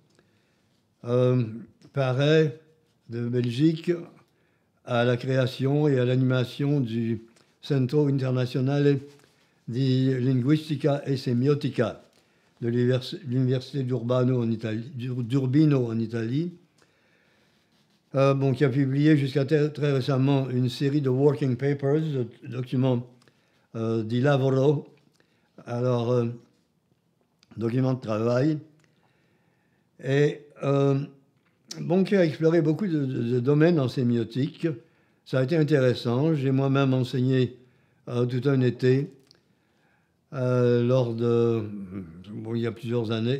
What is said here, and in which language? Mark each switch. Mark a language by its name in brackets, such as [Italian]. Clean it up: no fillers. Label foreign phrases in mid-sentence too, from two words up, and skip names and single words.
[French] Paris de Belgique, à la création et à l'animation du Centro Internazionale di Linguistica e Semiotica de l'Université d'Urbino en Italie, qui a publié jusqu'à très récemment une série de [English] working papers, [French] de documents [Italian] di lavoro, [French] alors documents de travail, et qui a exploré beaucoup de domaines en sémiotique. Ça a été intéressant. J'ai moi-même enseigné tout un été il y a plusieurs années.